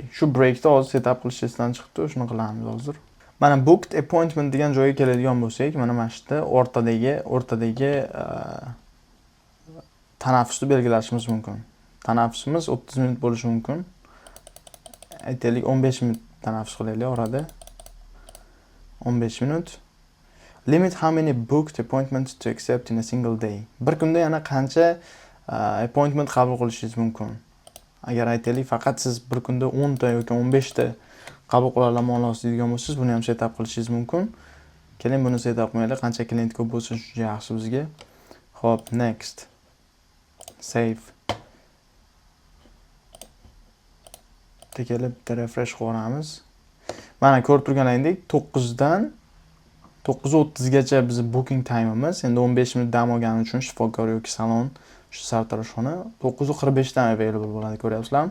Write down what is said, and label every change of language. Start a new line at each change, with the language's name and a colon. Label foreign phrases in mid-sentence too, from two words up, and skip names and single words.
Uzbek: Shu breakda hozir setup qilish esdan chiqdi, shuni qilamiz hozir. Mana
English: booked appointment
Uzbek: degan joyga keladigan bo'lsak, mana yerda o'rtadagi tanaffusni belgilashimiz mumkin. Tanaffusimiz 30 minut bo'lishi mumkin. Aytaylik 15 minut tanaffus qilaylik orada. 15 minut.
English: Limit how many booked appointments to accept in a single day.
Uzbek: Bir kunda yana qancha appointment qabul qilishingiz mumkin. Agar aytaylik faqat siz bir kunda 10 ta yoki 15 ta qabul qila olasiz degan bo'lsangiz, buni ham setup qilishingiz mumkin. Keling, buni setup qilmaylik. Qancha klient ko'p bo'lsa, shuncha yaxshi bizga. Xo'p,
English: next. Save.
Uzbek: Kelib refresh qilamiz. Mana ko'rib turganingizdek 9 dan 9:30 gacha biz booking time'imiz. Endi 15 minut dam olgani uchun shifokor yoki salon shu sartaroshxona 9:45 dan available bo'ladi, ko'ryapsizlarmi?